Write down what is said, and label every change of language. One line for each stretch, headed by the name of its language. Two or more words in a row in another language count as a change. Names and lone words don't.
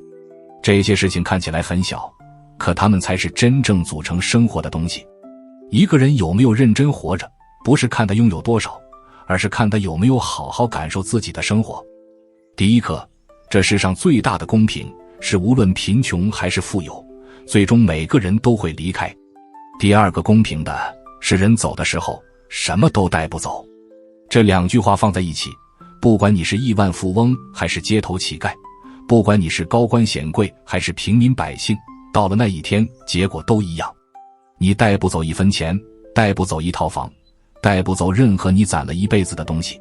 Chinese: 這些事情看起來很小，可它們才是真正組成生活的東西。一個人有沒有認真活着，不是看他擁有多少，而是看他有沒有好好感受自己的生活。第一課，這世上最大的公平是無論貧窮還是富有，最終每個人都會離開。第二個公平的是人走的時候什麼都帶不走。這2句話放在一起，不管你是億萬富翁還是街頭乞丐，不管你是高官顯貴還是平民百姓，到了那一天，結果都一樣。你帶不走1分錢，帶不走1套房，带不走任何你攒了一輩子的東西。